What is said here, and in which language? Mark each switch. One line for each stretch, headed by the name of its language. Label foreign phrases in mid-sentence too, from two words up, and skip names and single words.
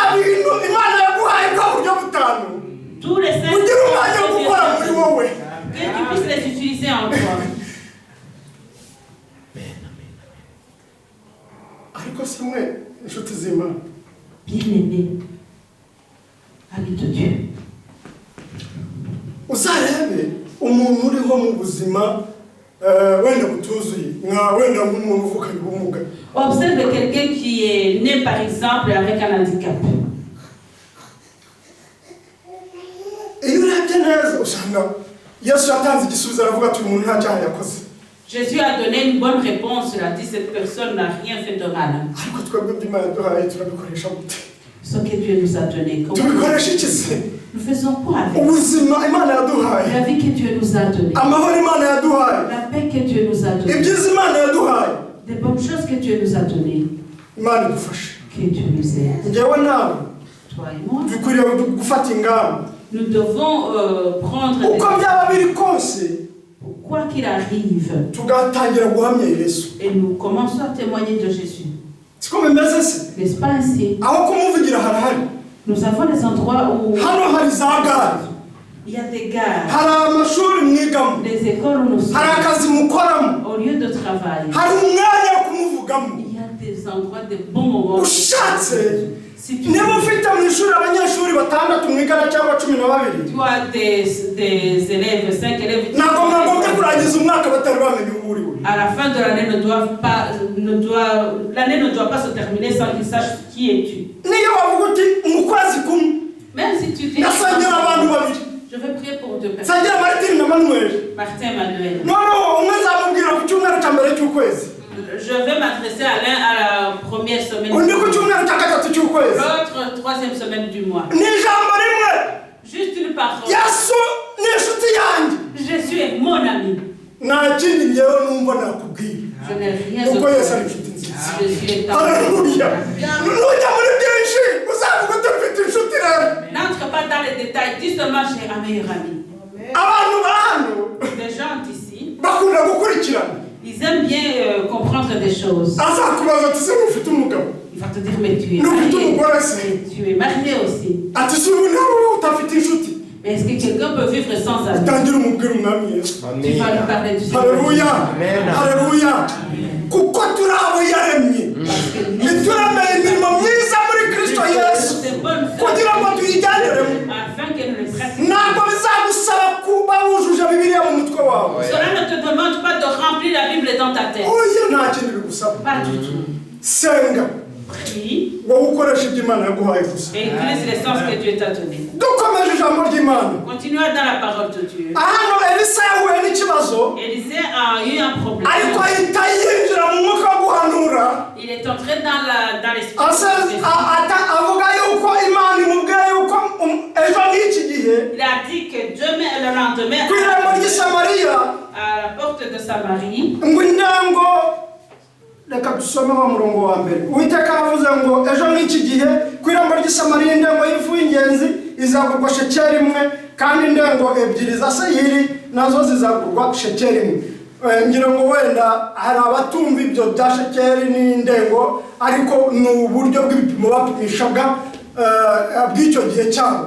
French: Tous les 5 que tu puisses les utiliser en toi. Bien-aimé, ami de Dieu.
Kinyarwanda: Uzarebe umuntu uriho mu buzima wenda butuzuye wenda nk'umuntu uvukanye ubumuga.
French: Observe quelqu'un qui est né par exemple avec un handicap.
Kinyarwanda: Iyo urebye neza usanga Yesu yatanze igisubizo aravuga ati umuntu nta cyaha yakoze.
French: Jésus a donné une bonne réponse. Il a dit cette personne n'a rien fait de mal.
Kinyarwanda: Ariko twebwe by'Imana yaduhaye turabikoresha gute?
French: Ce que Dieu nous a donné.
Kinyarwanda: Tubikoresha iki se?
French: Nous faisons quoi avec
Kinyarwanda: ubuzima Imana yaduhaye?
French: la vie que Dieu nous a donnée.
Kinyarwanda: Amahoro Imana yaduhaye?
French: La paix que Dieu nous a donnée.
Kinyarwanda: Ibyiza Imana yaduhaye?
French: Des bonnes choses que Dieu nous a données.
Kinyarwanda: Imana idufashe.
French: Que Dieu nous aide.
Kinyarwanda: Njyewe nawe
French: Toi et moi.
Kinyarwanda: dukwiriye gufata ingamba.
French: Nous devons prendre
Kinyarwanda: Uko byaba biri kose
French: quoi qu'il arrive.
Kinyarwanda: tugatangira guhamya Yesu.
French: Et nous commençons à témoigner de Jésus.
Kinyarwanda: Siko bimeze se?
French: N'est-ce pas ainsi?
Kinyarwanda: Aho kumuvugira harahari.
French: Nous avons des endroits où
Kinyarwanda: Hano hari za gare.
French: il y a des gares,
Kinyarwanda: Hari amashuri mwigamo.
French: des écoles où nous sommes,
Kinyarwanda: Hari akazi mukoramo.
French: au lieu de travail.
Kinyarwanda: Hari umwanya wo kumuvugamo.
French: Il y a des endroits, des bons moments.
Kinyarwanda: Ushatse
French: Si tu
Kinyarwanda: niba ufite mu ishuri abanyeshuri batandatu mwigana cyangwa 12
French: as des élèves, 5 élèves,
Kinyarwanda: ntabwo mwagombye kurangiza umwaka batari bamenya uwo uriwe.
French: à la fin de l'année l'année ne doit pas se terminer sans qu'ils sachent qui es-tu.
Kinyarwanda: Niyo wavuga uti mu kwezi kumwe
French: Même si tu dis
Kinyarwanda: nasangira abantu babiri
French: je vais prier pour 2 personnes.
Kinyarwanda: sangira Martin na Manuel
French: Martin et Manuel.
Kinyarwanda: noneho umwe nzamubwira ku cyumweru cya mbere cy'ukwezi
French: Je vais m'adresser à l'un à la première semaine du
Kinyarwanda: undi ku
French: mois,
Kinyarwanda: cyumweru cya gatatu cy'ukwezi.
French: l'autre 3e semaine du mois.
Kinyarwanda: Ni ijambo rimwe.
French: Juste une parole.
Kinyarwanda: Yesu ni inshuti yanjye.
French: Jésus est mon ami.
Kinyarwanda: Nta kindi njyewe numva nakubwira.
French: Je n'ai rien
Kinyarwanda: Kuko
French: de
Kinyarwanda: Yesu ari inshuti nziza.
French: Jésus est un
Kinyarwanda: Haleluya. Nujya muri byinshi uzavuga uti mfite inshuti rero.
French: N'entre pas dans les détails, dis seulement j'ai un meilleur ami.
Kinyarwanda: Abantu ba hano
French: Les gens d'ici,
Kinyarwanda: bakunda gukurikirana.
French: ils aiment bien comprendre des choses.
Kinyarwanda: Azakubaza ati se ufite umugabo.
French: Il va te dire mais tu es
Kinyarwanda: N'ufite
French: marié.
Kinyarwanda: umugore se.
French: Tu es marié aussi.
Kinyarwanda: Ati se ubu nawe utafite inshuti.
French: Mais est-ce que quelqu'un peut vivre sans ami?
Kinyarwanda: Utangira umubwira umwami Yesu.
French: Tu vas lui parler du Seigneur.
Kinyarwanda: Haleluya. Amen. Haleluya. Kuko turi abo yaremye. Ntituremeye imirimo myiza muri Kristo Yesu. Kugira ngo tuyijyaniremo.
French: Afin qu'elle ne le pratique.
Kinyarwanda: Ntabwo bizagusaba kuba wujuje Bibiliya mu mutwe wawe.
French: Cela ne te demande pas de remplir la Bible dans ta tête.
Kinyarwanda: Oya nta kindi bigusaba.
French: Pas du tout.
Kinyarwanda: Senga.
French: Prie
Kinyarwanda: Wowe ukoresha ibyo Imana yaguhaye gusa.
French: et utilise l'essence que Dieu t'a donnée.
Kinyarwanda: Dukomeje ijambo ry'Imana.
French: Continuons dans la parole de Dieu.
Kinyarwanda: Hano Elisa yahuye n'ikibazo.
French: Élisée a eu un problème.
Kinyarwanda: Ariko ahita yinjira mu mwuka wo guhanura.
French: Il est entré dans l'esprit.
Kinyarwanda: Avuga yuko Imana imubwira yuko ejo n'iki gihe
French: Il a dit que demain et le lendemain,
Kinyarwanda: ku irembo ry'i Samariya
French: à la porte de Samarie,
Kinyarwanda: ngo intango reka dusome wa murongo wa mbere. Uwiteka avuze ngo ejo n'iki gihe ku irembo ry'i Samariya indengo y'ifu y'ingenzi izagurwa shekeri imwe kandi indengo ebyiri za sayiri nazo zizagurwa shekeri imwe. Ngira ngo wenda hari abatumva ibyo bya shekeri n'indengo ariko ni uburyo bw'ibipimo bapimishaga bw'icyo gihe cyabo.